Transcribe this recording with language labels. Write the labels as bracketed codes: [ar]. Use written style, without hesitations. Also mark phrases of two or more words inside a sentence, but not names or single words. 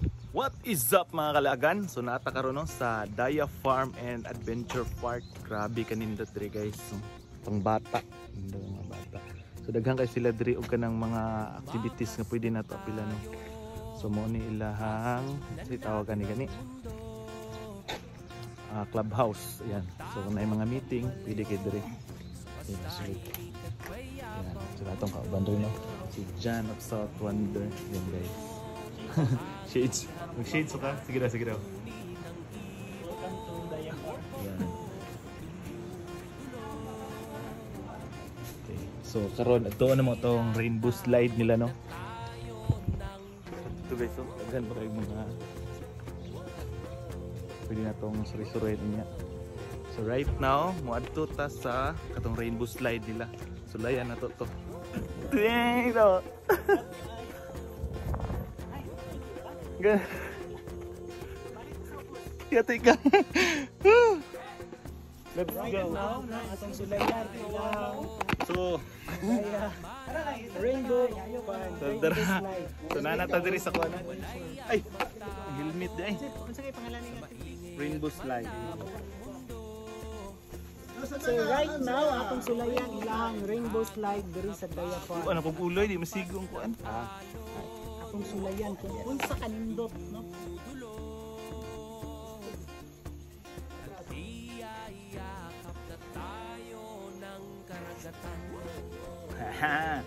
[en] What is up [ceb] mga kalagan? So naata karon no sa Daya Farm and Adventure Park. Grabe kaninda dre guys. So, pang bata, mga bata. So daghan kay sila dre og kanang mga activities nga pwede nato apila no. So mo ni ilahang si tawagan ni gani. Clubhouse, ayan. So kung may mga meeting, pwede kay dre. Ayan, sulit. Ayan, so atong kauban rin no. Si John of South Wonder, yan guys. Shades. Mag-shades ka? Sige na, sige na. [en] Welcome to Daya Farm. [ceb] Yan. Okay. So, karon ito na mo itong rainbow slide nila, no? Ito guys, so, aghan pa kayo mga pwede na itong suri-suri niya. [en] So, right now, [ceb] muadto ta sa katong rainbow slide nila. So, layan na to. Dang! Ito! Yatay ka. [en] Let's Right go. now, [ceb] na atong sulayan ilang So, Daya Rainbow Farm. so nanata diri sa kuan. Ay, helmet di ay. Unsa kay pangalan ni Rainbow slide. So [en] right now [ceb] atong sulayan ilang rainbow slide diri sa Daya Farm. Ano kung uloy di masigong kuan. Atong sulayan kung unsa kanindot no. Haha.